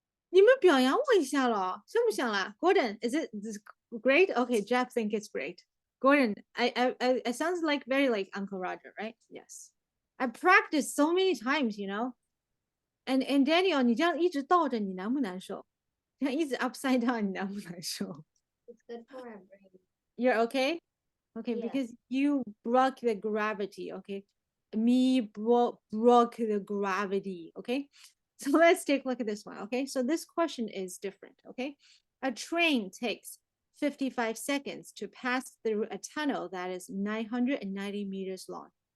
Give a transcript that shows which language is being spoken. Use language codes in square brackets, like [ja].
[zh] 你们表扬我一下了，像不像啦？ [en] Gordon, is it this great? Okay, Jeff think it's great. Gordon, I sounds like very like Uncle Roger, right? Yes. I practiced so many times, you know. And Daniel, [zh] 你这样一直倒着，你难不难受？这样一直 [en] upside down， [zh] 你难不难受 [en] It's good for our brain. ？You're okay? Okay, Yes. because you broke the gravity, okay? Me broke the gravity, okay? So let's take a look at this one, okay? So this question is different, okay? A train takes 55 seconds to pass through a tunnel that is 990 meters long.